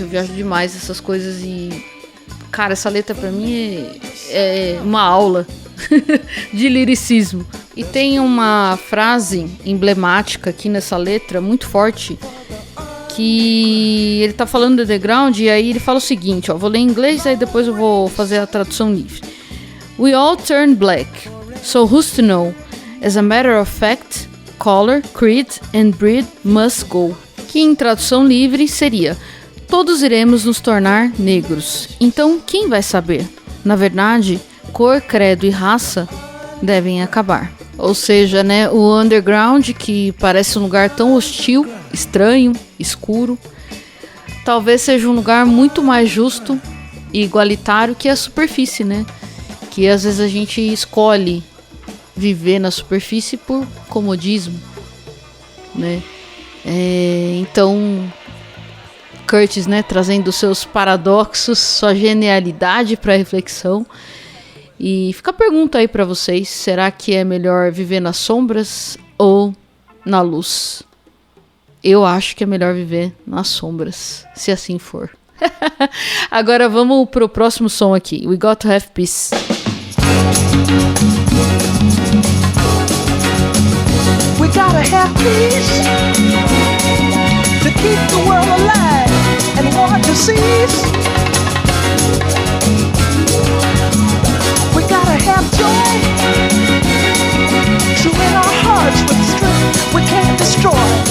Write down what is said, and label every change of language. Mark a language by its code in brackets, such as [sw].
[pt] Eu viajo demais essas coisas e... Cara, essa letra pra mim é uma aula de liricismo. E tem uma frase emblemática aqui nessa letra, muito forte, que ele tá falando do underground e aí ele fala o seguinte, ó, vou ler em inglês, aí depois eu vou fazer a tradução livre. [en] We all turn black, so who's to know? As a matter of fact, color, creed and breed must go. [pt] Que em tradução livre seria... Todos iremos nos tornar negros. Então, quem vai saber? Na verdade, cor, credo e raça devem acabar. Ou seja, né, o underground, que parece um lugar tão hostil, estranho, escuro, talvez seja um lugar muito mais justo e igualitário que a superfície, né? Que às vezes a gente escolhe viver na superfície por comodismo, né? Então... Curtis, né, trazendo seus paradoxos, sua genialidade para reflexão. E fica a pergunta aí para vocês, será que é melhor viver nas sombras ou na luz? Eu acho que é melhor viver nas sombras, se assim for. Agora vamos pro próximo som aqui, We Got to Have Peace. [en] We gotta have peace to keep the world alive and war to cease. We gotta have joy to in our hearts with strength we can't destroy.